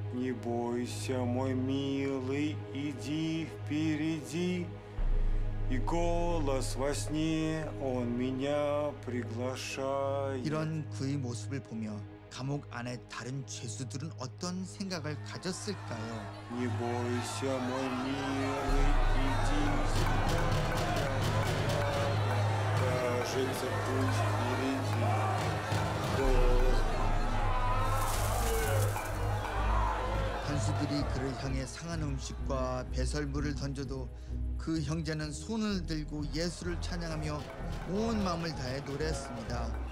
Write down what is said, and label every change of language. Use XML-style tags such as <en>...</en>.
<ru>Не бойся, мой милый, иди впереди, и голос во сне он меня приглашает.</ru> <ko>이런 그의 모습을 보며 감옥 안에 다른 죄수들은 어떤 생각을 가졌을까요?</ko> <ru>Не бойся, мой милый, иди, кажется, путь впереди.</ru> <ko>간수들이 그를 향해 상한 음식과 배설물을 던져도 그 형제는 손을 들고 예수를 찬양하며 온 마음을 다해 노래했습니다.</ko>